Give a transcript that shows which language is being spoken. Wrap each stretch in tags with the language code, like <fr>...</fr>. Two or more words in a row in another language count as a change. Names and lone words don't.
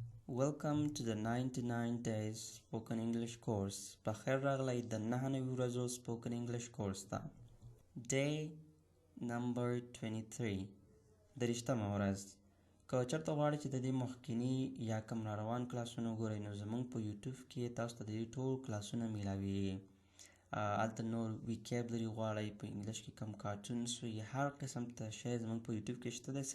<en>Welcome to the 99 days spoken English course.</en> <ps>بخیر راغلی د 99 ورځو</ps> <en>spoken English course</en> <ps>ته.</ps> <en>Day number 23</en> <ps>درشتمه ورځ. که چېرته غواړئ چې د دې مخکینی یا کوم راروان کلاسونه وګورئ نو زموږ په یوټیوب کې تاسو ته د دې ټول کلاسونه میلاویږي. هلته نور ویکیبلري غواړئ، په انګلیش کې کوم کارټونز وي، هر قسم ته شی زموږ په یوټیوب کې شته دی.</ps>